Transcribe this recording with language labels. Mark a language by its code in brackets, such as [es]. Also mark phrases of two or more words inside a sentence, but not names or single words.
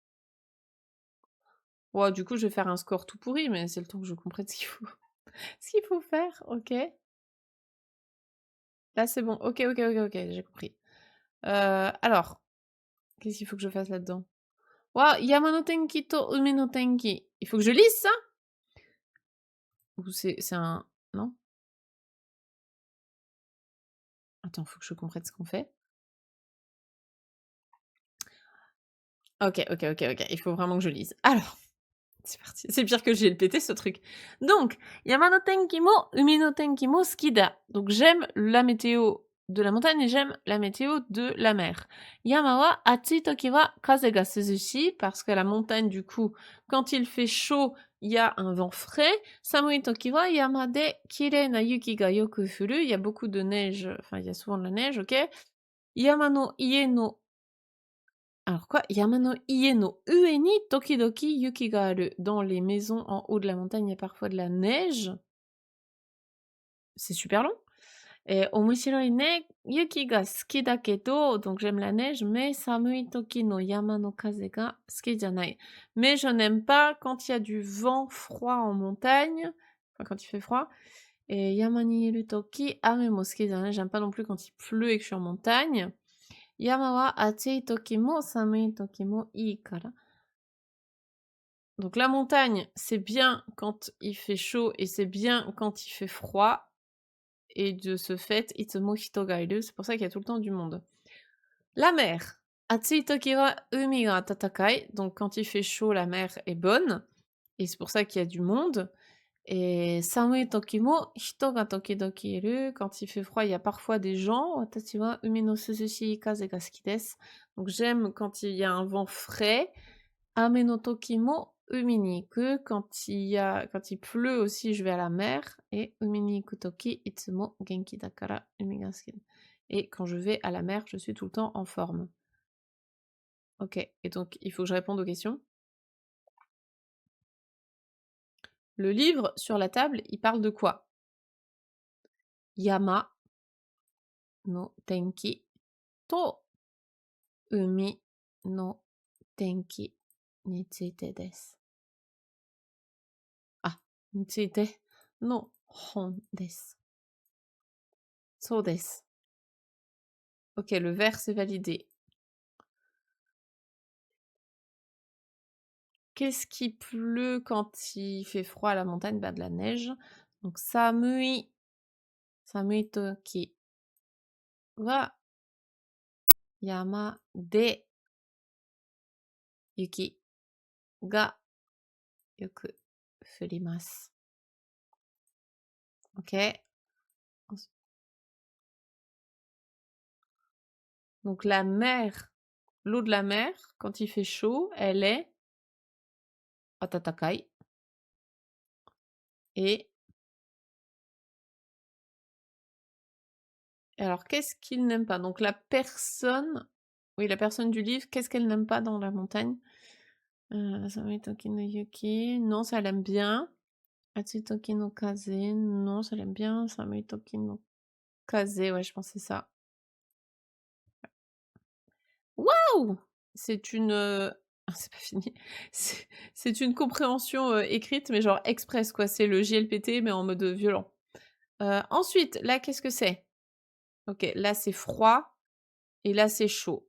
[fr] Ouais, du coup, je vais faire un score tout pourri, mais c'est le temps que je comprenne ce qu'il faut ce qu'il faut faire. OK. Là, c'est bon. OK, OK, OK, OK, j'ai compris. Alors, qu'est-ce qu'il faut que je fasse là-dedans? [ja] は山の天気と海の天気. [fr] Il faut que je lise ça? Ou c'est un non? Attends, faut que je comprenne ce qu'on fait. OK, OK, OK, OK. Il faut vraiment que je lise. Alors, c'est parti. C'est pire que j'ai le pété ce truc. [ja] Donc, 山の天気も海の天気も好きだ. [fr] Donc j'aime la météo de la montagne et j'aime la météo de la mer. [ja] 山は暑い時は風が涼し [fr] parce que la montagne du coup, quand il fait chaud, il y a un vent frais. [ja] 寒い時は山で綺麗な雪がよく降る. [fr] Il y a beaucoup de neige, enfin il y a souvent de la neige, OK. [ja] 山の家の [fr] alors quoi? [ja] 山の家の上に時々雪がある. [fr] Dans les maisons en haut de la montagne, il y a parfois de la neige. C'est super long. Et [ja] 面白いね雪が好きだけど, [fr] donc j'aime la neige, mais [ja] 寒い時の山の風が好きじゃない. [fr] Mais je n'aime pas quand il y a du vent froid en montagne, enfin quand il fait froid. [ja] Et 山にいる時雨も好きじゃない, [fr] j'aime pas non plus quand il pleut et que je suis en montagne. [ja] 山は暑い時も寒い時もいいから. [fr] Donc la montagne, c'est bien quand il fait chaud et c'est bien quand il fait froid. Et de ce fait, [ja] いつも人がいる, [fr] c'est pour ça qu'il y a tout le temps du monde. La mer. [ja] 暑い時は海が暖かい. [fr] Donc quand il fait chaud, la mer est bonne. Et c'est pour ça qu'il y a du monde. [ja] Et 寒い時も人が時々いる. [fr] Quand il fait froid, il y a parfois des gens. [ja] 私は海の涼し風が好きです. [fr] Donc j'aime quand il y a un vent frais. [ja] 雨の時も海に行く. [fr] Quand il pleut aussi, je vais à la mer. [ja] Et 海に行く時いつも元気だから海が好き. [fr] Et quand je vais à la mer, je suis tout le temps en forme. OK. Et donc, il faut que je réponde aux questions. Le livre sur la table, il parle de quoi? [ja] 山の天気と海の天気についてです. Ah, についての本です. そうです. [fr] OK, le vers, c'est validé. Qu'est-ce qui pleut quand il fait froid à la montagne? Bah, de la neige. Donc [ja] 寒い時は山で雪がよく降ります。OK. [fr] Donc la mer, l'eau de la mer, quand il fait chaud, elle est atatakai. Et alors, qu'est-ce qu'il n'aime pas? Donc la personne, oui, la personne du livre, qu'est-ce qu'elle n'aime pas dans la montagne? [ja] 寒い時の雪, [fr] non, ça l'aime bien. [ja] 暑い時の風, [fr] non, ça l'aime bien. [ja] 寒い時の風, [fr] ouais, je pense que c'est ça. Waouh! C'est une, ah, c'est pas fini. C'est une compréhension, écrite, mais genre express, quoi. C'est le JLPT, mais en mode, violent. Ensuite, là, qu'est-ce que c'est? OK, là, c'est froid et là, c'est chaud.